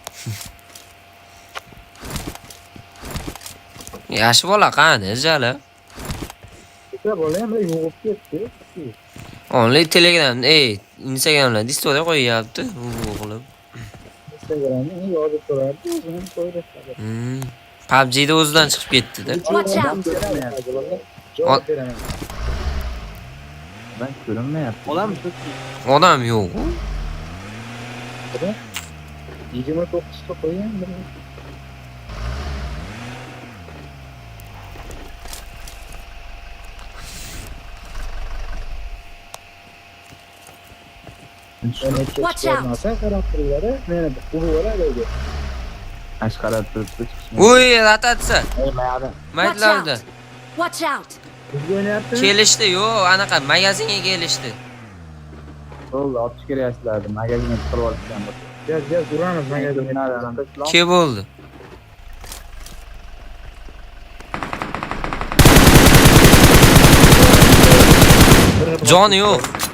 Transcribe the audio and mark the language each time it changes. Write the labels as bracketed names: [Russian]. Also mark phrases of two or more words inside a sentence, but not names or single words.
[Uzbek] Yaxshi bola qani, jala. O'sha bola ham yo'qib ketdi. Only Telegram, Instagramda story qo'yyapti, o'g'lim. Instagramni yozib turardi, o'zini qo'ydi. PUBG'da o'zidan chiqib ketdi-da. [English] Watch out! [Uzbek] Javob beraman. Ben ko'rinmayapti. Odam yo'q. 29 ta qo'ygan. [English] Watch out! [Uzbek] Qarab turinglar, meni urvoradi. Ash qarab turibdi. Uy, rotatsiya. Mayada. Maytlarda. [English] Watch out! [Uzbek] Bizga o'ynayapti. Kelishdi, yo'q, anaqa magazinga kelishdi. Bo'ldi, otish kerak sizlarni. Magazinga chiqarib olishgan. Gaz uramiz magazinga. Ke bo'ldi? Joni yo'q.